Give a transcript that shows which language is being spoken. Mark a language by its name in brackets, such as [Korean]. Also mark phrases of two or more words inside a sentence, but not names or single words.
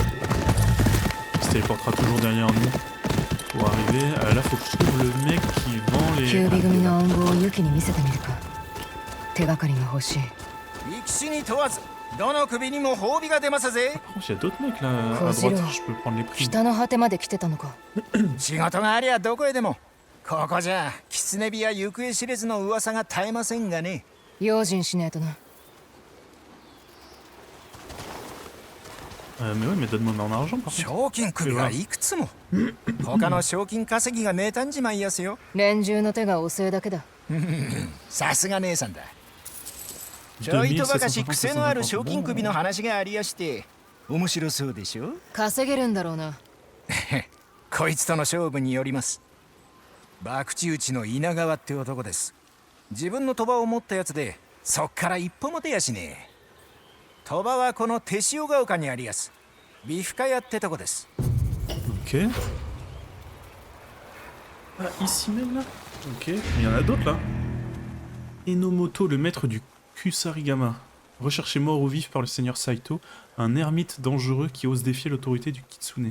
[French] Il se téléportera toujours derrière nous pour arriver. Là faut que je trouve le mec qui vend les... Par contre il y a d'autres mecs là à droite, je peux prendre les prix. [Japanese] ここじゃ狐火や行方知れずの噂が絶えませんがね。用心しねえとな。 [French] Mais ouais, mais donne-moi mon argent par contre. [Japanese] 賞金首がいくつも。他の賞金稼ぎが妬んじまいやすよ。連中の手が遅いだけだ。さすが姉さんだ。ちょいとばかし癖のある賞金首の話がありやして、面白そうでしょ？稼げるんだろうな。こいつとの勝負によります。博打打ちの稲川って男です。自分の賭場を持ったやつで、そっから一歩も出やしねえ。賭場はこの手塩ヶ丘にありやす。ビフカ屋ってとこです。 [French] Ok. Ah, ici même là? Ok, il y en a d'autres là. Enomoto, le maître du Kusarigama. Recherché mort ou vif par le seigneur Saito, un ermite dangereux qui ose défier l'autorité du Kitsune.